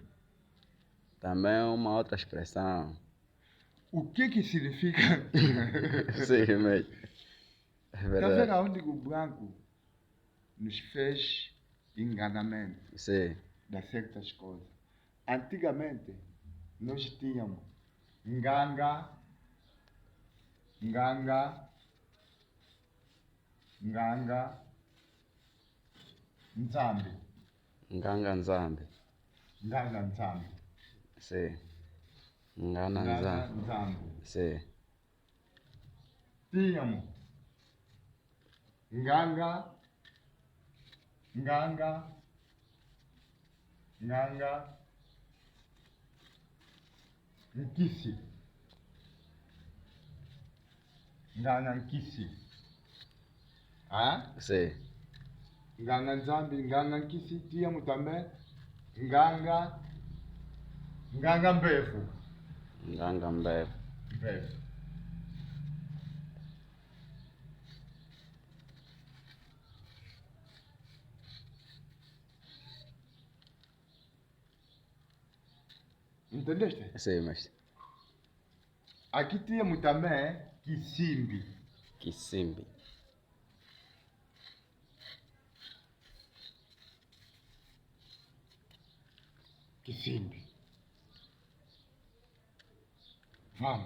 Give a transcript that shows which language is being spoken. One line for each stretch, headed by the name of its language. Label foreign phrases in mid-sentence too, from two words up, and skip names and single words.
Portuguese: Também é uma outra expressão. O que significa? Sim, mestre. É Está verdade. vendo aonde o branco nos fez enganamento Sim, de certas coisas? Antigamente, nós tínhamos
Kongo: nganga, nzambi, Nganga Nzambi. Sim. Ngana Nzambi. nzambi.
Portuguese: Sim. Tínhamos
Kongo: nganga, nkisi. Nganga nkisi.
Portuguese: Sim.
Kongo: Nganga nzambi, nganga nkisi.
Portuguese: Tínhamos também
Kongo: nganga mbevu. Nganga Mbevu.
Portuguese: Entendeste? Sim, mestre. Aqui tínhamos também Kisimbi. Kisimbi. Vamos.